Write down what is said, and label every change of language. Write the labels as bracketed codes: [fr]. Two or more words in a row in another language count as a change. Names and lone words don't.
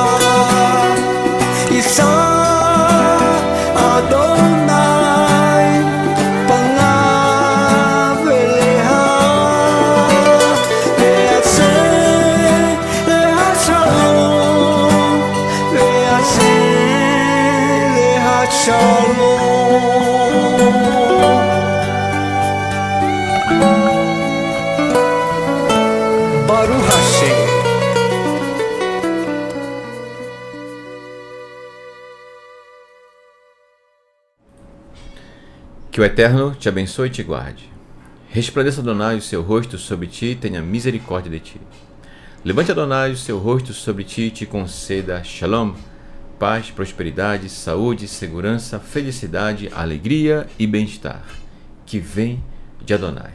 [he] ישא אדוני פניו אליך ויעש לך שלום ויעש לך שלום ברוך השם. [pt] Que o Eterno te abençoe e te guarde. Resplandeça, Adonai, o seu rosto sobre ti e tenha misericórdia de ti. Levante, Adonai, o seu rosto sobre ti e te conceda Shalom, paz, prosperidade, saúde, segurança, felicidade, alegria e bem-estar, que vem de Adonai.